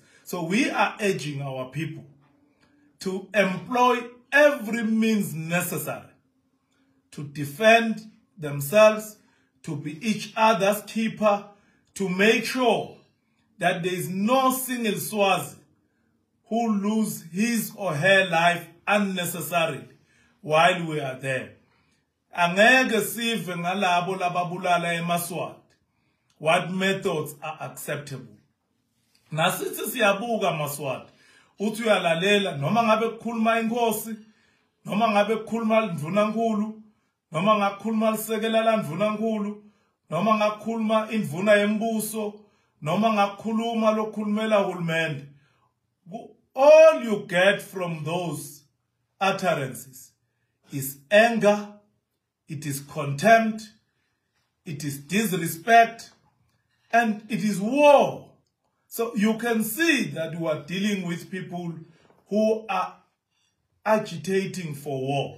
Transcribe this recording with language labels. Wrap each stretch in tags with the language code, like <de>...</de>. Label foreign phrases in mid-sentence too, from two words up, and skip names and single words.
<en>So we are urging our people to employ every means necessary to defend themselves, to be each other's keeper, to make sure that there is no single Swazi who lose his or her life unnecessarily while we are there.</en> <ss>Angeke sive ngalabo lababulala eMaswati.</ss> <en>What methods are acceptable?</en> <ss>Nasithi siyabuka Maswati. Uthi uyalalela noma ngabe kukhuluma inkosi, noma ngabe kukhuluma indvunankulu, noma ngakukhuluma lisekela la ndvunankulu, noma ngakukhuluma indvuna yembuso, noma ngakukhuluma lokhulumela uhulumende.</ss> <en>All you get from those utterances is anger, it is contempt, it is disrespect, and it is war. So you can see that we are dealing with people who are agitating for war.</en>